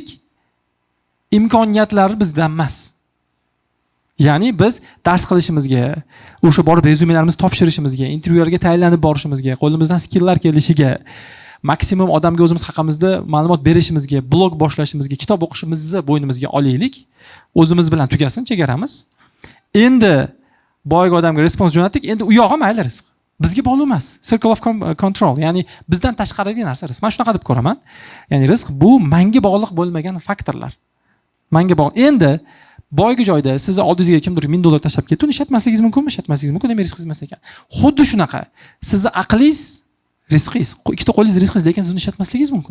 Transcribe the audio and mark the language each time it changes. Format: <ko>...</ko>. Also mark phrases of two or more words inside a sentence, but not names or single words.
<uz>Imkoniyatlari bizdan emas. Ya'ni biz dars qilishimizga, o'sha borib rezumelarimizni topshirishimizga, intervyularga tayinlanib borishimizga, qo'limizdan skilllar kelishiga, maksimum odamga o'zimiz haqimizda ma'lumot berishimizga, blog boshlashimizga, kitob o'qishimizni bo'ynimizga olaylik. O'zimiz bilan tugasin chegaramiz. Endi boyga odamga respons jo'natdik, endi u yog'i mayli rizq. Bizga bog'liq emas.</uz> <en>Circle of control,</en> <uz>ya'ni bizdan tashqaridagi narsa rizq. Men shunaqa deb ko'raman. Ya'ni rizq bu menga bog'liq bo'lmagan faktorlar. Menga bog'liq. Endi boyga joyda sizni oldingizga kimdir $1000 tashlab ketdi, uni ishlatmasligingiz mumkinmi? Ishlatmasligingiz mumkin, demak rizqingiz emas ekan. Xuddi shunaqa. Sizni aqlingiz rizqingiz, ikkita qo'lingiz rizqingiz, lekin siz uni ishlatmasligingiz mumkin.</uz>